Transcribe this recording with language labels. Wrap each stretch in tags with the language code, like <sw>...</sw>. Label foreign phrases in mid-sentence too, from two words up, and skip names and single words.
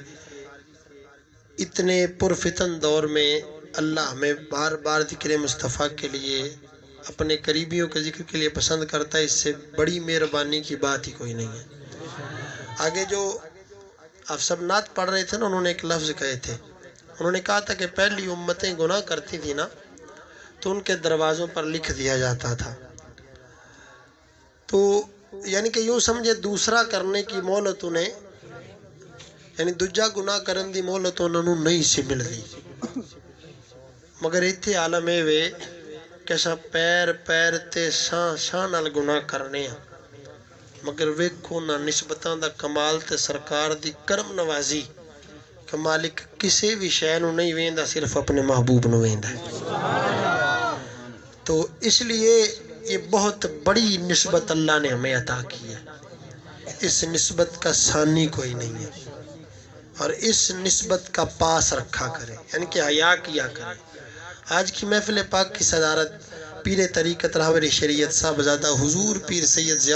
<ur>اتنے پرفتن دور میں اللہ ہمیں بار بار ذکر مصطفیٰ کے لیے اپنے قریبیوں کے ذکر کے لیے پسند کرتا ہے اس سے بڑی مہربانی کی بات ہی کوئی نہیں ہے آگے جو آپ سب نعت پڑھ رہے تھے نا انہوں نے ایک لفظ کہے تھے انہوں نے کہا تھا کہ پہلی امتیں گناہ کرتی تھی نا تو ان کے دروازوں پر لکھ دیا جاتا تھا تو یعنی کہ یوں سمجھے دوسرا کرنے کی مہلت انہیں</ur> <pa>یعنی دوجا گناہ کرن دی مہلت انہوں نہیں سی مل دی مگر ایتھے عالم اے وے کہ سا پیر پیر تے سان نال گناہ کرنے ہیں مگر ویکھو نہ نسبتاں دا کمال تے سرکار دی کرم نوازی کہ مالک کسی بھی شے نو نہیں ویندا صرف اپنے محبوب نو ویندا ہے</pa> <ur>تو اس لیے یہ بہت بڑی نسبت اللہ نے ہمیں عطا کی ہے اس نسبت کا ثانی کوئی نہیں ہے اور اس نسبت کا پاس رکھا کرے یعنی کہ حیا کیا کرے آج کی محفل پاک کی صدارت پیر طریقت راہبر شریعت صاحبزادہ حضور پیر سید ضیاء</ur>